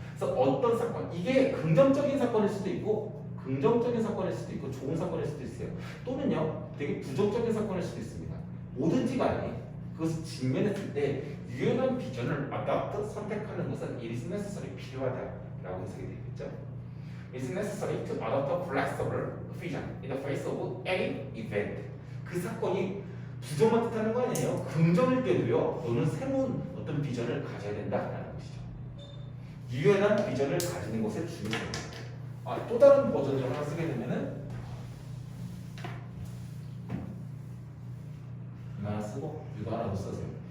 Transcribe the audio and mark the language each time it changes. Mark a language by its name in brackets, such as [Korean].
[Korean] 그래서 어떤 사건, 이게 긍정적인 사건일 수도 있고 긍정적인 사건일 수도 있고 좋은 사건일 수도 있어요. 또는요 되게 부정적인 사건일 수도 있습니다. 뭐든지 간에 그것을 직면했을 때 유연한 비전을 아까 선택하는 것은 [English] it is necessary [Korean] 필요하다라고 해석이 되겠죠. [English] It is necessary to adopt a flexible vision in the face of any event. [Korean] 그 사건이 부정만 뜻하는 거 아니에요. 긍정일 때도요. 너는 새로운 어떤 비전을 가져야 된다라는 것이죠. 유연한 비전을 가지는 것의 중요성입니다. 또 다른 버전을 하나 쓰게 되면은 이거 하나 쓰고 이거 하나 더 써세요.